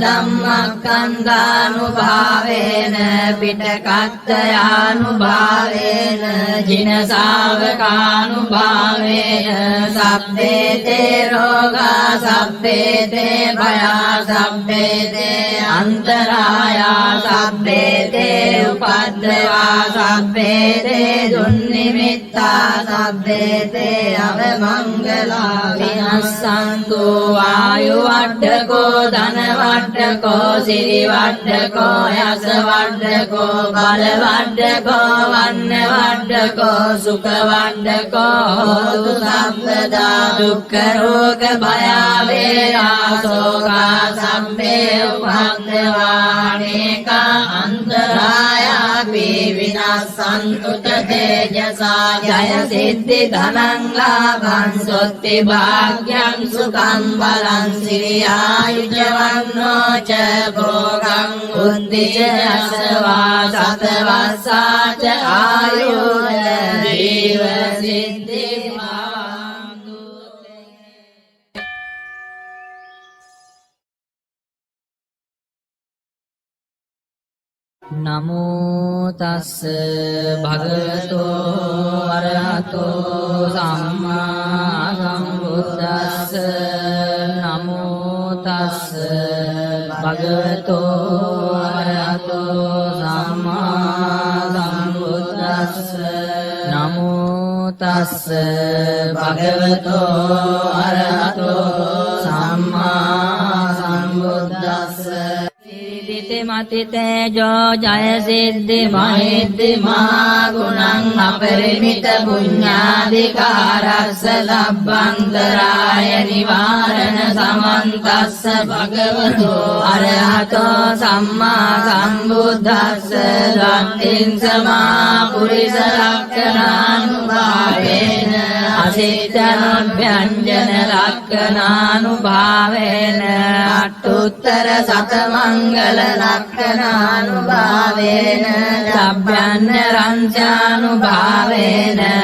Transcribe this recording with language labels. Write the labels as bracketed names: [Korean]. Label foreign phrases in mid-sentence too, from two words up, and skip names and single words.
[Pali] ධම්මස්කන්ධානුභාවේන පිටකත්තයානුභාවේන ජින ශාවකානුභාවේන සබ්බේතේ රෝගා සබ්බේතේ භයා සබ්බේතේ අන්තරායා සබ්බේතේ උපද්දවා සබ්බේතේ දුන්නිමිත්තා සබ්බේතේ අවමංගලා විනස්සන්තු ආයු වඩ්ඩකෝ ධන වඩ්ඩකෝ සිරි වඩ්ඩකෝ යස වඩ්ඩකෝ බල වඩ්ඩකෝ වන්න වඩ්ඩකෝ සුඛ වඩ්ඩකෝ හෝතු සම්පදා දුක්ඛ රෝග භය වේරා සෝකා සම්මේ උපද්දවානේකා අන්තරායාපි විනස්සන්තු තේජසා ජය සිද්ධි ධනං ලාභං සොත්ති භාග්‍යං සුඛං බලං සිරියායුජවන්නෝ ච භෝගං බුද්ධි ච අසවා සතවස්සා ච ආයුධ ජීව සිද්ධි නමෝ තස්ස භගවතෝ අරහතෝ සම්මා සම්බුද්දස්ස නමෝ තස්ස භගවතෝ අරහතෝ සම්මා සම්බුද්දස්ස නමෝ තස්ස භගවතෝ අරහතෝ සම්මා සම්බුද්දස්ස මතිතේජෝ ජය සිද්ධි මහිද්දි මහා ගුණං අපරිමිත පුඤ්ඤාධිකාරස්ස ලබ්බන්තරාය නිවාරණ සමන්තස්ස භගවතෝ අරහතෝ සම්මා සම්බුද්දස්ස රත්තිං සමා පුරිස ලක්ඛණානුභාවේන අසිතනොභ්‍යංජන ලක්ඛණානුභාවේන අට්ඨුත්තර සතමංගල ලක්ඛණානුභාවේන සබ්බන්න රංචානුභාවේන